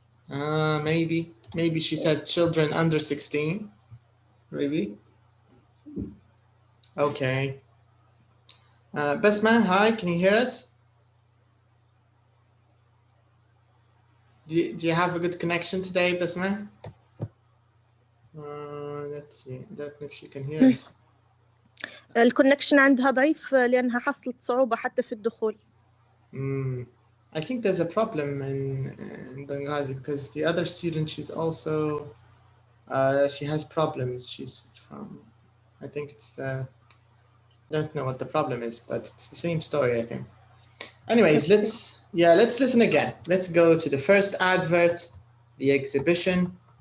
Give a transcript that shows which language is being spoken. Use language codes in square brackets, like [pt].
[en] Maybe she said children under 16. Maybe. Okay. Basma, hi, can you hear us? Do you have a good connection today, Basma? Let's see. I don't know if she can hear us. [ar] الكونكشن عندها ضعيف لأنها حصلت صعوبة حتى في الدخول. [en] I think there's a problem in Benghazi because the other student, she's also she has problems. She's from, I think it's I don't know what the problem is, but it's the same story, I think. Anyways, let's listen again. Let's go to the first advert, the exhibition.